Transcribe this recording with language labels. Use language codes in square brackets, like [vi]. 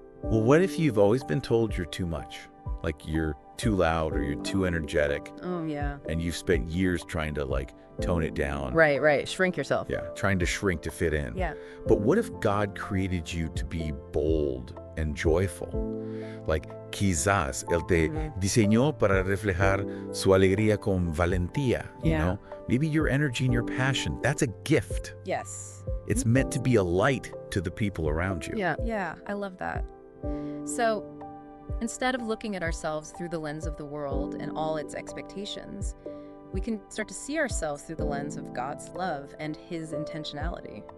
[en] Well, what if you've always been told you're too much? Like you're too loud or you're too energetic. Oh, yeah. And you've spent years trying to tone it down. Right. Shrink yourself. Yeah, trying to shrink to fit in. Yeah. But what if God created you to be bold and joyful? [es] Like, quizás Él te diseñó para reflejar su alegría con valentía, [en] you know? Maybe your energy and your passion, that's a gift. Yes. It's meant to be a light to the people around you. Yeah, I love that. So, instead of looking at ourselves through the lens of the world and all its expectations, we can start to see ourselves through the lens of God's love and his intentionality.